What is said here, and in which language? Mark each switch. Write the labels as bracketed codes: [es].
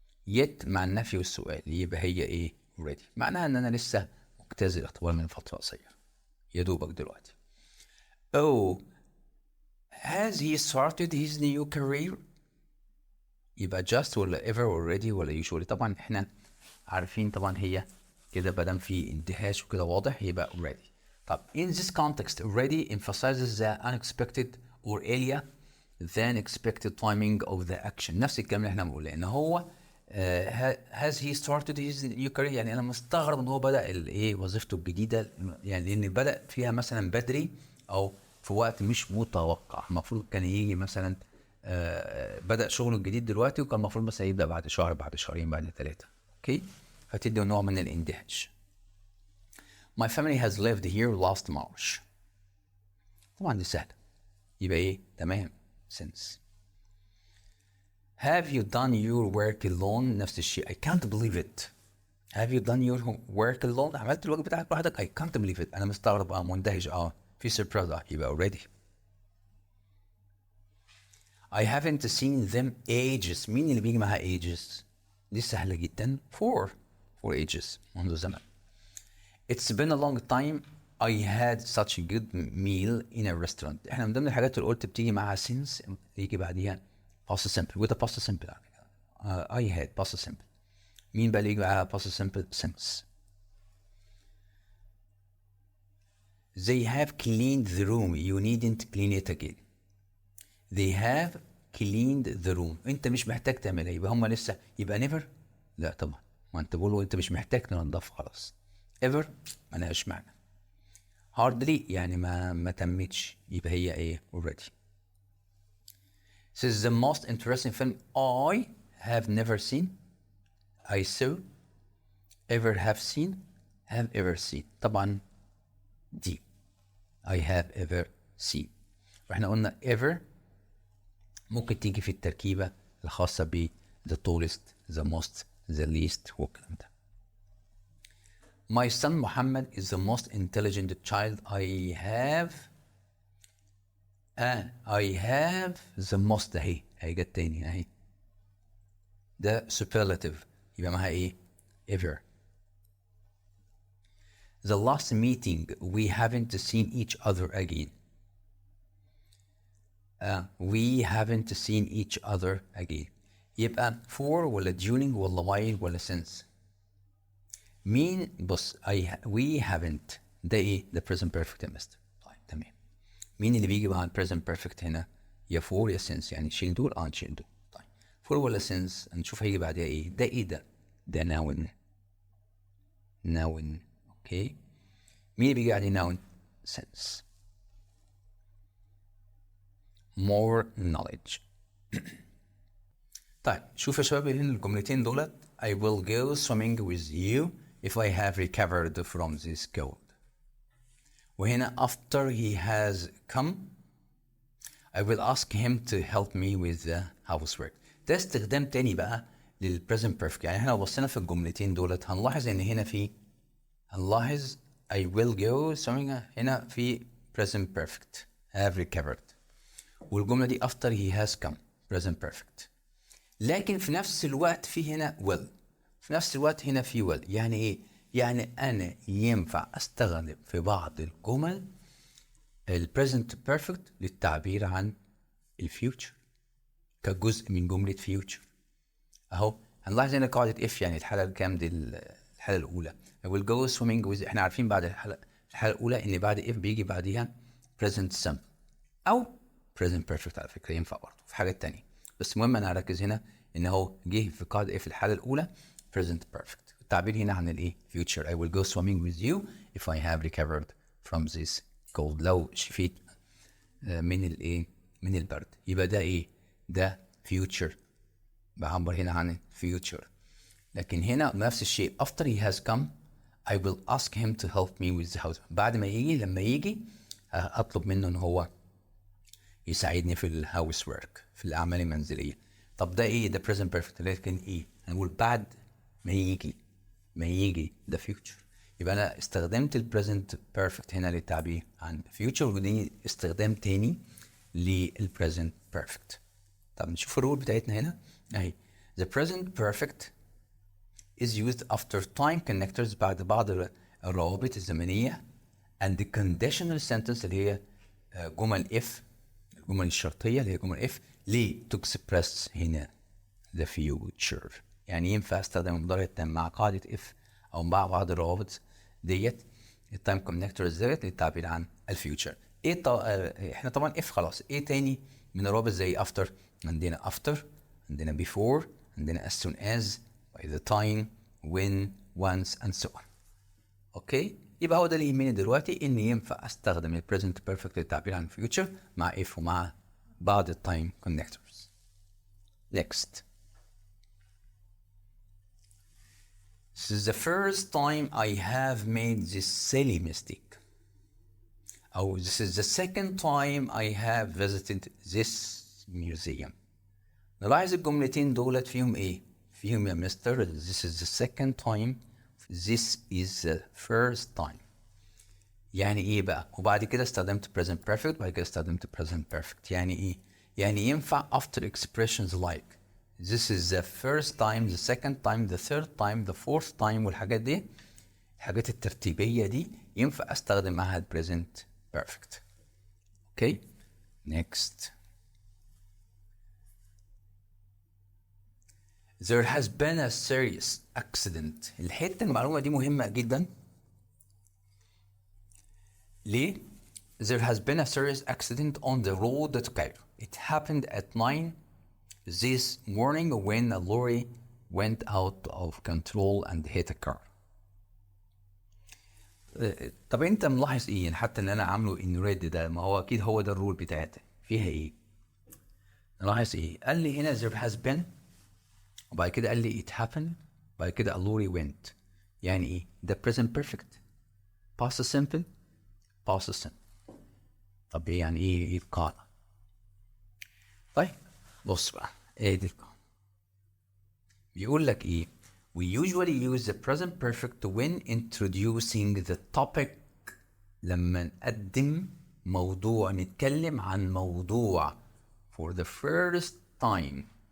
[ar] yet مع النفي والسؤال، يبقى هي إيه؟ already. معناها إن أنا لسه مجتاز الاختبار من فترة قصيرة، يا دوبك دلوقتي. [en] Oh, has he started his new career؟ [ar] يبقى just ولا ever already ولا usually؟ طبعا احنا عارفين طبعا هي كده بدل في اندهاش وكده واضح يبقى already. طب [en] in this context already emphasizes the unexpected or earlier than expected timing of the action. [ar] نفس الكلام اللي احنا بنقوله، ان هو [en] has he started his new career، [ar] يعني انا مستغرب ان هو بدأ الايه وظيفته الجديدة، يعني لان بدأ فيها مثلا بدري او في وقت مش متوقع. المفروض كان يجي مثلا بدأ شغله الجديد دلوقتي، وكان المفروض مثلا يبدأ بعد شهر بعد شهرين بعد 3. اوكي، فتدي نوع من الاندهاش. [en] My family has lived here last March. [ar] طبعا دي سهلة، يبقى ايه؟ تمام since. [en] Have you done your work alone؟ [ar] نفس الشيء. [en] I can't believe it. Have you done your work alone؟ [ar] عملت الواجب بتاعك لوحدك؟ [en] I can't believe it. [ar] أنا مستغرب، مندهش، في [en] surprise، يبقى already. I haven't seen them ages. [ar] مين اللي بيجي معها ages؟ دي سهلة جدا. for ages، منذ زمن. [en] It's been a long time I had such a good meal in a restaurant. [ar] احنا من ضمن الحاجات اللي قلت بتيجي معاها since يجي بعديها past simple with a past simple. [en] I had past simple. [ar] مين بقى اللي يجي معاها past simple؟ since. [en] They have cleaned the room. You needn't clean it again. They have cleaned the room. [ar] انت مش محتاج تعملها، يبقى هم لسه، يبقى never؟ لا طبعا، ما انت بقول انت مش محتاج تنضف خلاص. ever ما لهاش معنى. hardly يعني ما تمتش، يبقى هي ايه؟ already. [en] This is the most interesting film I have never seen. I saw. ever have seen. have ever seen. [ar] طبعا دي [en] I have ever seen. [ar] واحنا قلنا ever ممكن تيجي في التركيبة الخاصة ب [en] the tallest, the most, the least [ar] والكلام ده. [en] My son Muhammad is the most intelligent child I have. I have the most [ar] اهي جت تاني اهي. ده superlative، يبقى معاها ايه؟ ever. [en] The last meeting we haven't seen each other again. We haven't seen each other again. [ar] يبقى for ولا during ولا while ولا since؟ مين؟ بص [en] we haven't [ar] ده ايه؟ ده present perfect يا مستر. طيب تمام. مين اللي بيجي مع present perfect هنا؟ يا for يا since، يعني شيل دول نشيل دول. طيب for ولا since؟ هنشوف هيجي بعدها ايه. ده ايه ده؟ ده noun. [en] noun. [ar] اوكي، مين اللي بيجي بعدين noun؟ since. [en] more knowledge. [ar] طيب شوف يا شباب هنا الجملتين دولت. [en] I will go swimming with you if I have recovered from this cold. [ar] وهنا [en] after he has come I will ask him to help me with the housework. [ar] ده استخدام تاني بقى للpresent perfect. يعني احنا لو بصينا في الجملتين دولت هنلاحظ ان هنا في، هنلاحظ [en] I will go swimming هنا في present perfect have recovered، والجملة دي after he has come present perfect. [ar] لكن في نفس الوقت في هنا will، في نفس الوقت هنا في will. يعني ايه؟ يعني انا ينفع استخدم في بعض الجمل ال present perfect للتعبير عن الفيوتشر كجزء من جملة future. اهو هنلاحظ هنا قاعدة if، يعني الحالة الكام دي؟ الحالة الأولى. [en] I will go swimming with، [ar] احنا عارفين بعد الحالة الأولى إن بعد if بيجي بعديها present simple أو present perfect. على فكرة ينفع برضه في حاجات تانية، بس المهم أنا هركز هنا إن هو جه في قاعدة if الحالة الأولى present perfect. التعبير هنا عن الإيه؟ future. [en] I will go swimming with you if I have recovered from this cold. [ar] لو شفيت من الإيه؟ من البرد. يبقى ده إيه؟ ده future، بعبر هنا عن future. لكن هنا نفس الشيء [en] after he has come I will ask him to help me with the house. [ar] بعد ما يجي، لما يجي أطلب منه إن هو يساعدني في الهاوس ورك، في الأعمال المنزلية. طب ده إيه؟ ده present perfect. لكن إيه؟ هنقول بعد ما يجي، ما يجي ده future. يبقى أنا استخدمت ال present perfect هنا للتعبير عن future، ودي استخدام تاني لل present perfect. طب نشوف الرول بتاعتنا هنا اهي. [en] The present perfect is used after time connectors، [ar] بعد بعض الروابط الزمنية، [en] and the conditional sentence [ar] اللي هي جمل if، الجمل الشرطية اللي هي جمل if، ليه [en] to express هنا the future. [ar] يعني ينفع استخدم المضارع التام مع قاعدة if أو مع بعض الروابط ديت التايم كونكتورز ديت للتعبير عن الفيوتشر. ايه احنا طبعا if خلاص. ايه تاني من الروابط زي [en] after؟ عندنا after، عندنا before، عندنا as soon as، by the time، when، once and so on. [ar] اوكي، يبقى هو ده اللي يهمني دلوقتي، ان ينفع استخدم ال present perfect للتعبير عن future مع if ومع بعض التايم connectors. [en] Next. This is the first time I have made this silly mistake. [ar] أو [en] this is the second time I have visited this museum. [ar] نلاحظ الجملتين دولت فيهم ايه؟ فيهم يا مستر [en] this is the second time، this is the first time. [ar] يعني ايه بقى؟ وبعد كده استخدمت present perfect، بعد كده استخدمت present perfect. يعني ايه؟ يعني ينفع [en] after expressions like this is the first time، the second time، the third time، the fourth time [ar] والحاجات دي، الحاجات الترتيبية دي ينفع استخدم معها [en] present perfect. Okay, next. There has been a serious accident. [ar] الحتة المعلومة دي مهمة جدا. ليه؟ [en] There has been a serious accident on the road to Cairo. It happened at 9 this morning when a lorry went out of control and hit a car. [ar] طب انت ملاحظ ايه؟ حتى ان انا عامله in red ده، ما هو اكيد هو ده الرول بتاعتي. فيها ايه؟ نلاحظ ايه؟ قال لي هنا [en] there has been، [ar] وبعد كده قال لي [en] it happened، [ar] بعد كده [en] a lorry went. [ar] يعني ايه؟ [en] ده present perfect، past simple، past simple. [ar] طب ايه يعني ايه القاعدة؟ طيب بص بقى، ايه دي القاعدة؟ بيقول لك ايه؟ [en] We usually use the present perfect when introducing the topic. [ar] لما نقدم موضوع، نتكلم عن موضوع [en] for the first time.